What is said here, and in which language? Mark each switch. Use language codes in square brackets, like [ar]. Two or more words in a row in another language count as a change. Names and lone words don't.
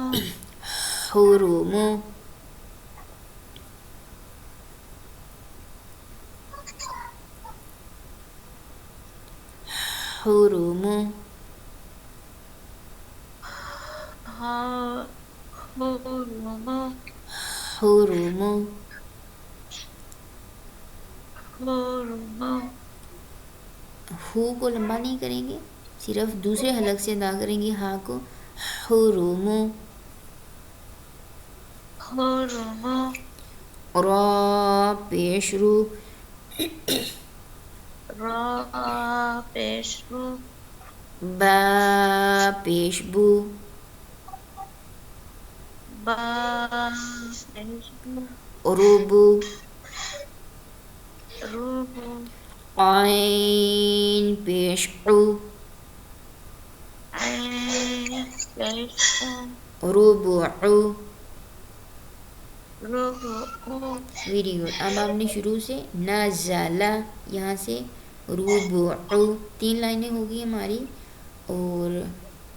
[ar] حرمو، حرمو، ہا حرمو، حرمو، حرمو، [ur] ہو کو لمبا نہیں کریں گے، صرف دوسرے حلق سے ادا کریں گے ہا کو. [ar] حرمو، حرمو، [ur] را پیش رو، را پیش رو، با پیش بو، با پیش بو، [ar] ربو، روبو، [ur] عین پیش عو، عین پیش او، [ar] ربعو. ربعو، [en] very good. [ur] اب آپ نے شروع سے نزلہ، یہاں سے ربعو، 3 لائنیں ہوگی ہماری. اور